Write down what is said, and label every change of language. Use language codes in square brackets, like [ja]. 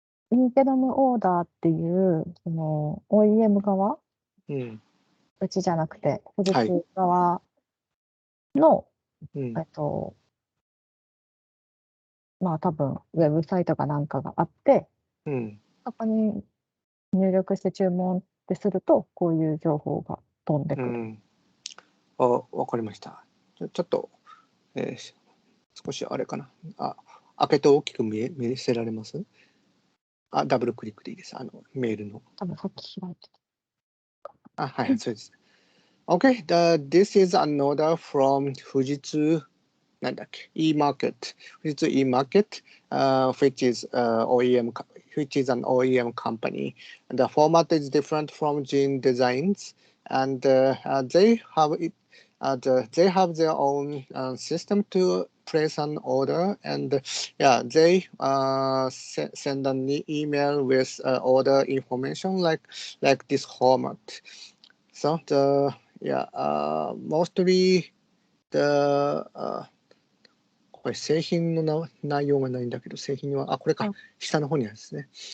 [ja] インテロムオーダーっていう、その OEM 側、うちじゃなくて、富士通側の、まあ多分、ウェブサイトかなんかがあって、そこに入力して注文ってすると、こういう情報が飛んでくる。わかりました。ちょっと、少しあれかな。開けて大きく見せられます？ダブルクリックでいいです。メールの。多分さっき開いてた。はい、そうです。 [en] Okay, this is an order from 富士通e-market. 富士通 e-market, which is which is an OEM company. The format is different from Gene Designs, and they have it. They have their own system to place an order, and they send an email with order information like this format. So mostly the [ja] これ製品の内容がないんだけど、製品はこれか、下の方にあるんですね。